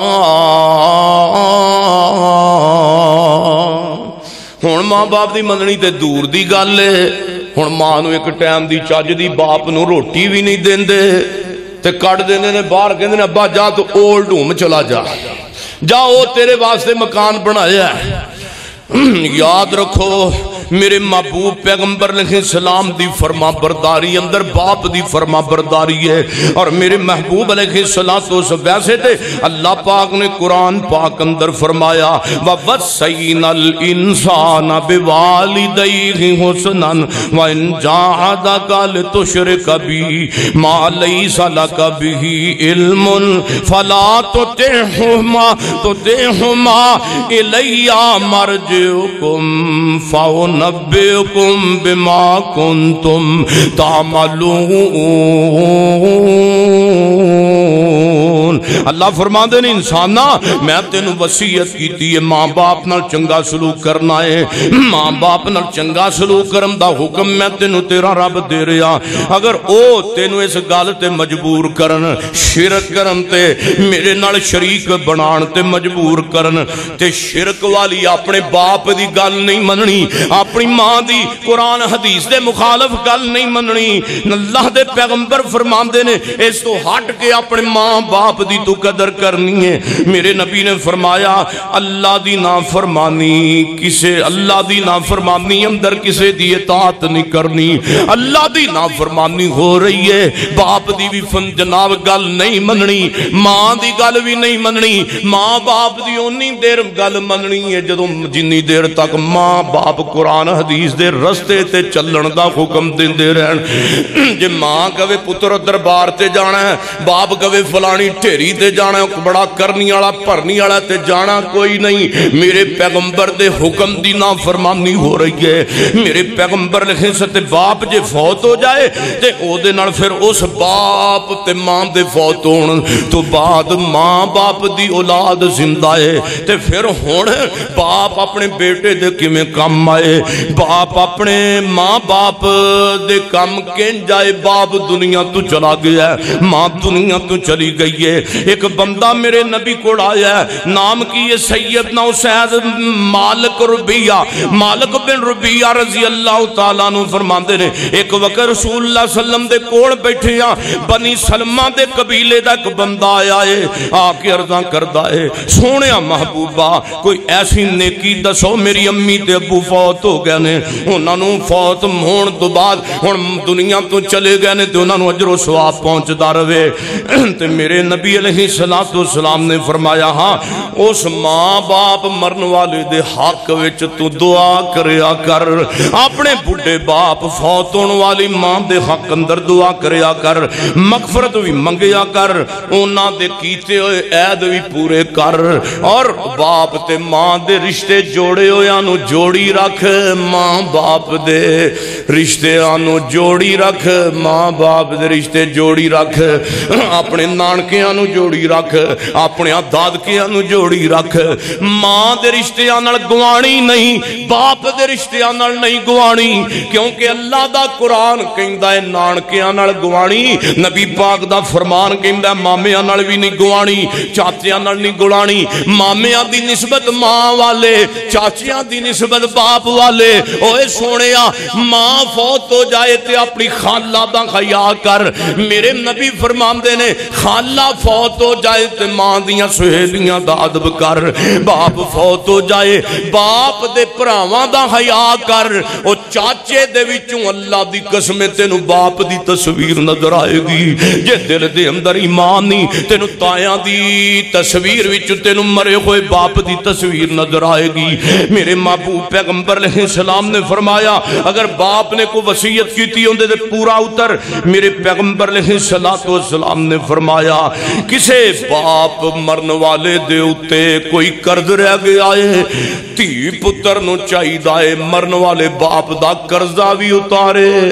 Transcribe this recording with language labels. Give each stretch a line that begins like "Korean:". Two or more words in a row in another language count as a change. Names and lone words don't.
Punjabi: ہون ماں باپ دی مننی تے دور دی گل ہے ہون ماں نو ایک ٹائم دی چاج دی باپ نو روٹی بھی نہیں دین دے تے کٹ دینے نے باہر کہندے نے ابا جا تو
English: old home
Punjabi: چلا جا او تیرے واسطے مکان بنایا ہے یاد رکھو میرے محبوب پیغمبر
Arabic: علیہ السلام
Punjabi: دی فرما برداری اندر باپ دی فرما برداری ہے اور میرے محبوب
Arabic: علیہ السلام
Punjabi: ویسے تھے اللہ پاک نے قرآن پاک اندر فرمایا
Arabic: وَوَصَّيْنَا الْإِنسَانَ بِوَالِدَيْهِ حُسْنًا وَإِنْ جَاهَدَاكَ لِتُشْرِكَ بِي مَا لَيْسَ لَكَ بِهِ عِلْمٌ فَلَا تُطِعْهُمَا إِلَيَّ مَرْجِعُكُمْ فَأُنَبِّئُكُمْ بِمَا كُنْتُمْ تَعْمَلُونَ
Punjabi: اللہ فرماندے نے انسانا میں تینوں وصیت کیتی ہے ماں باپ نال چنگا سلوک کرنا ہے ماں باپ نال چنگا سلوک کرن دا حکم میں تینوں تیرا رب دے رہا اگر او تینوں اس گل تے مجبور کرن شرک کرن تے میرے نال شریک بنان تے مجبور کرن تے شرک والی اپنے باپ دی گل نہیں مننی اپنی ماں دی قرآن حدیث دے مخالف گل نہیں مننی اللہ دے پیغمبر فرماندے نے اس تو ہٹ کے اپنے ماں باپ دی تو قدر کرنی ہے میرے نبی نے فرمایا اللہ دی نافرمانی کسے اللہ دی نافرمانی اندر کسے دی اطاعت نہیں کرنی اللہ دی نافرمانی ہو رہی ہے باپ دی بھی جناب گل نہیں مننی ماں دی گل بھی نہیں مننی ماں باپ دی اونی دیر گل مننی ہے جدوں جنی دیر تک ماں باپ قرآن حدیث دے رستے تے چلن دا حکم دیندے رہن جے ماں کہے پتر دربار تے جانا ہے باپ کہے فلانی ٹھیک ڈھیری تے جانا بڑا کرنی والا بھرنی والا تے جانا کوئی نہیں. میرے پیغمبر دے حکم دی نافرمانی ہو رہی ہے. میرے پیغمبر لکھے سے باپ جے فوت ہو جائے تے او دے نال پھر اس باپ تے ماں دے فوت ہون تو بعد ماں باپ دی اولاد زندہ ہے تے پھر ہون باپ اپنے بیٹے دے کیویں کم آئے, باپ اپنے ماں باپ دے کم کیں جائے. باپ دنیا تو چلا گیا ہے, ماں دنیا تو چلی گئی ہے. ایک بندہ میرے نبی کو آیا ہے, نام کی یہ سیدنا اسید مالک ربیہ, مالک بن ربیہ
Arabic: رضی اللہ تعالیٰ عنہ
Punjabi: فرماندے نے ایک وقت رسول اللہ
Arabic: صلی اللہ علیہ وسلم
Punjabi: دے کوڑ بیٹھے ہیں. بنی سلمہ دے قبیلے دا ایک بندہ آیا ہے, آ کے عرضاں کردہ ہے سونیا محبوبہ کوئی ایسی نیکی دسو, میری امی تے ابو فوت ہو گئے نے, انہاں نوں فوت ہون تو بعد ہن دنیا تو چلے گئے نے تے انہاں نوں اجر و ثواب پہنچدا رہے. تے میرے نبی
Arabic: علیہ السلام
Punjabi: نے فرمایا ہاں اس ماں باپ مرن والے دے حق وچ تو دعا کریا کر, اپنے بڑھے باپ فوت ہون والی ماں دے حق اندر دعا کریا کر, مغفرت بھی منگیا کر, انہاں دے کیتے ہوئے عید بھی پورے کر, اور باپ تے ماں دے رشتے جوڑے ہوئے آنو جوڑی رکھ, ماں باپ دے رشتے آنو جوڑی رکھ, ماں باپ دے رشتے جوڑی رکھ, اپنے نانکے آنو جوڑی رکھ, اپنے دادکے آنو جوڑی رکھ. ماں دے رشتے آنال گوانی نہیں, باپ دے رشتے آنال نہیں گوانی, کیونکہ اللہ دا قرآن کہندہ ہے نانکے آنال گوانی, نبی پاک دا فرمان کہندہ ہے مامے آنال بھی نہیں گوانی, چاچے آنال نہیں گوانی. مامے آن دی نسبت ماں والے, چاچے آن دی نسبت باپ والے. اوے سونیا ماں فوت ہو جائے تے اپنی خالہ دا خیال کر. میرے نبی فرمان دے نے خالہ فوت ہو جائے تے ماں دیاں سہیلیاں دا ادب کر, باپ فوت ہو جائے باپ دے پراواں دا خیال کر. او چاچے دے وچوں اللہ دی قسم تینو باپ دی تصویر نظر آئے گی, جے دل دے اندر ایمان نہیں تینو تایاں دی تصویر وچوں تینو مرے ہوئے باپ دی تصویر نظر آئے گی. میرے محبوب پیغمبر
Arabic: علیہ السلام
Punjabi: نے فرمایا اگر باپ نے کوئی وصیت کی تھی اندے دے پورا اتر. میرے پیغمبر
Arabic: علیہ السلام
Punjabi: نے فرمایا کسے باپ مرن والے دے اتے کوئی قرض رہ گیا ہے, تھی پتر نو چاہی دائے مرن والے باپ دا قرضہ بھی اتارے.